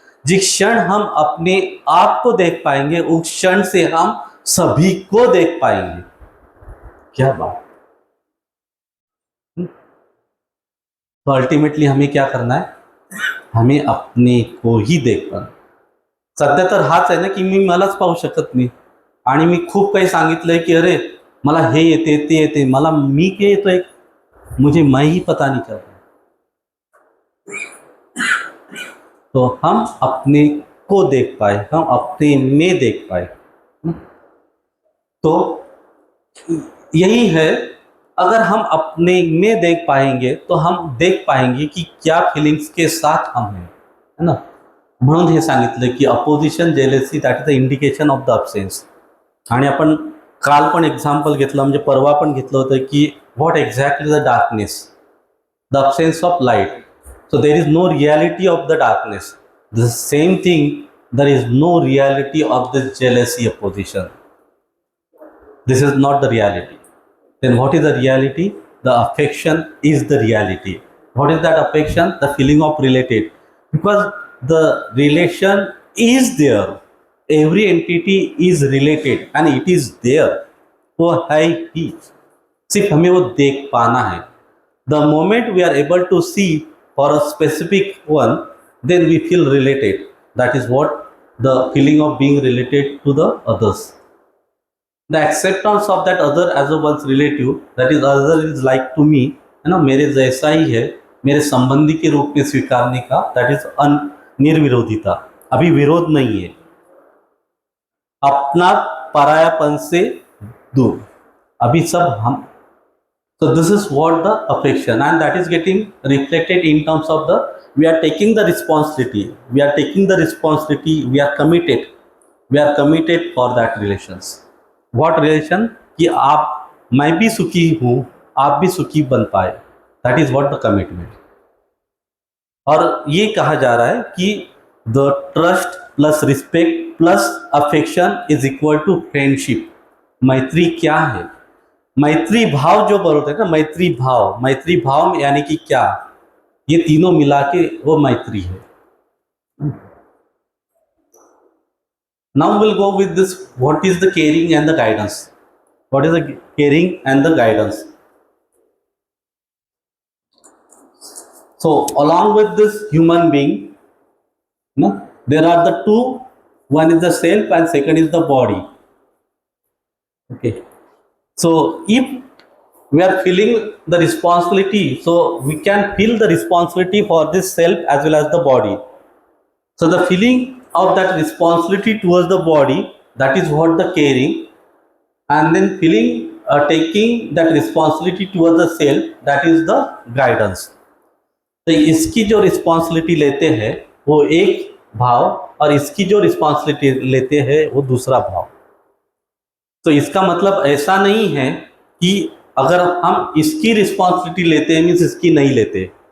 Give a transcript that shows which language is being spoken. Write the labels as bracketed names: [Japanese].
[Hindi] जिस क्षण हम अपने आप को देख पाएंगे, उस क्षण से हम सभी को देख पाएंगे। क्या बात। तो अल्टिमेटली हमें क्या करना है, हमें अपने को ही देख पाना। [Marathi] सध्या तर हाच आहे ना की मी मलाच पाहू शकत नाही, आणि मी खूप काही सांगितलंय की अरे मला हे येते ते येते, मला मी के येतोय, [Hindi] मुझे मैं ही पता नहीं चल रहा। तो हम अपने को देख पाए, हम अपने में देख पाए, तो यही है। अगर हम अपने में देख पाएंगे तो हम देख पाएंगे कि क्या फीलिंग्स के साथ हम हैं, है ना। [Marathi] म्हणून हे सांगितलं की [English] Opposition jealousy that is the indication of the absence. [Marathi] आणि आपण काल पण एक्झाम्पल घेतलं, म्हणजे परवा पण घेतलं होतं की [English] What exactly the darkness, the absence of light. So there is no reality of the darkness. The same thing, there is no reality of the jealousy opposition. This is not the reality. Then what is the reality? The affection is the reality. What is that affection? The feeling of related. Because the relation is there. Every entity is related and it is there. [Hindi] वो है ही, सिर्फ हमें वो देख पाना है। [English] The moment we are able to see for a specific one, then we feel related. That is what the feeling of being related to the others. The acceptance of that other as a one's relative, that is other is like to me, [Hindi] है ना, मेरे जैसा ही है, मेरे संबंधी के रूप में स्वीकारने का, [English] that is निर्विरोधिता. [Hindi] अभी विरोध नहीं है, अपना परायापन से दूर, अभी सब हम. [English] So this is what the affection, and that is getting reflected in terms of the, we are taking the responsibility, we are committed for that relations. What relation? [Hindi] कि आप, मैं भी सुखी हूँ, आप भी सुखी बन पाए, [English] that is what the commitment. [Hindi] और ये कहा जा रहा है कि [English] the trust plus respect plus affection is equal to friendship. [Hindi] मैत्री क्या है? मैत्री भाव जो बोलते हैं ना, मैत्री भाव यानी कि क्या, ये तीनों मिला के वो मैत्री है. [English] Now we'll go with this, what is the caring and the guidance. What is the caring and the guidance? So along with this human being, no, there are the two, one is the self and second is the body. Okay. So if we are feeling the responsibility, so we can feel the responsibility for this self as well as the body. So the feeling of that responsibility towards the body, that is what the caring, and then feeling taking that responsibility towards the self, that is the guidance. [Hindi] तो इसकी जो responsibility लेते हैं वो एक भाव, और इसकी जो रिस्पॉन्सिबिलिटी लेते हैं वो दूसरा भाव. तो इसका मतलब ऐसा नहीं है कि अगर हम इसकी रिस्पॉन्सिबिलिटी लेते हैं मीन्स इसकी नहीं लेते.